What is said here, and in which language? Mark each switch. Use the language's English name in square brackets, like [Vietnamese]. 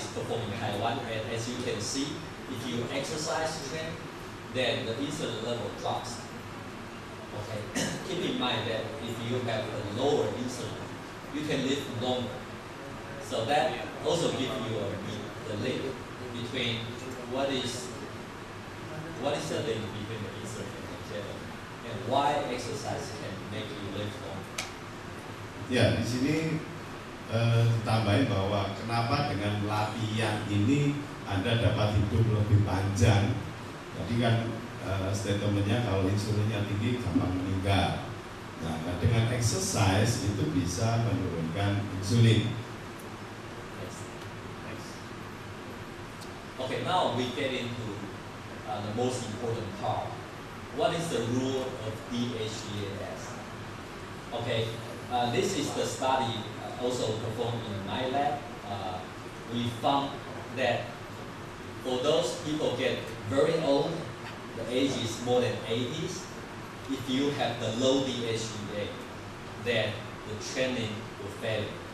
[English] And as you can see, if you exercise train, then the insulin level drops. Okay, keep in mind that if you have a lower insulin, you can live longer. So that also gives you the link between what is the link between the insulin and longevity, and why exercise can make you live longer. [Indonesian] Ya, di sini tambahin bahwa kenapa dengan latihan ini Anda dapat hidup lebih panjang. Tadi kan statementnya kalau insulinnya tinggi gampang meninggal. Nah, dengan exercise itu bisa menurunkan insulin. [English] Okay, now we get into the most important part. What is the rule of DHEAS? Okay, this is the study also performed in my lab. We found that for those people get very old, the age is more than 80s, if you have the low DHEA, then the training will fail.